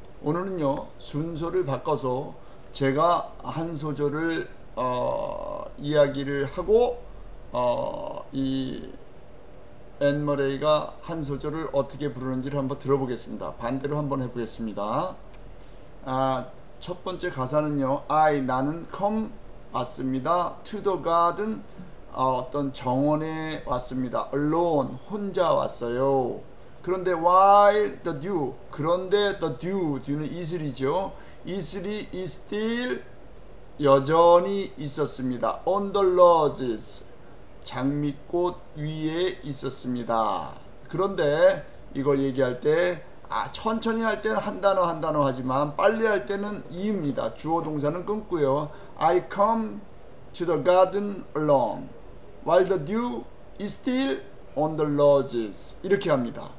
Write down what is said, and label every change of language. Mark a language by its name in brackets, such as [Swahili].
[Korean] 오늘은요 순서를 바꿔서 제가 한 소절을 이야기를 하고 이 앤 머레이가 한 소절을 어떻게 부르는지를 한번 들어보겠습니다. 반대로 한번 해보겠습니다. 첫 번째 가사는요, 나는 [English] come [Korean] 왔습니다. [English] to the garden [Korean] 어떤 정원에 왔습니다. [English] alone [Korean] 혼자 왔어요. 그런데 [English] while the dew [Korean] 그런데 [English] the dew [Korean] 는 이슬이죠. 이슬이 [English] is still [Korean] 여전히 있었습니다. [English] on the roses [Korean] 장미꽃 위에 있었습니다. 그런데 이걸 얘기할 때 천천히 할 때는 한 단어 하지만 빨리 할 때는 이입니다. 주어 동사는 끊고요. [English] I come to the garden alone while the dew is still on the roses [Korean] 이렇게 합니다.